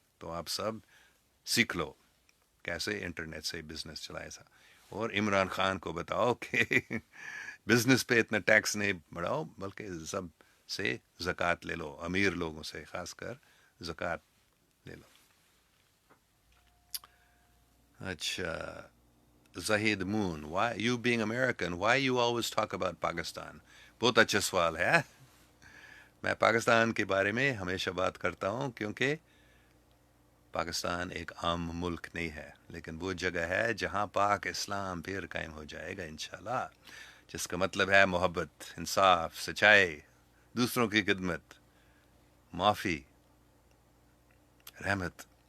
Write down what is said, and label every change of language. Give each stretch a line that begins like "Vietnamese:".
Urdu: تو آپ سب سیکھ لو کیسے انٹرنیٹ سے بزنس چلائے سا. اور عمران خان کو بتاؤ کہ بزنس پہ اتنا ٹیکس نہیں بڑھاؤ، بلکہ سب سے زکوٰۃ لے لو، امیر لوگوں سے خاص کر زکوٰۃ لے لو.
English: اچھا، زہید مون: why you being American, why you always talk about Pakistan?
Urdu: بہت اچھا سوال ہے. میں پاکستان کے بارے میں ہمیشہ بات کرتا ہوں کیونکہ پاکستان ایک عام ملک نہیں ہے، لیکن وہ جگہ ہے جہاں پاک اسلام پھر قائم ہو جائے گا انشاءاللہ، جس کا مطلب ہے محبت، انصاف، سچائی، دوسروں کی خدمت، معافی، رحمت.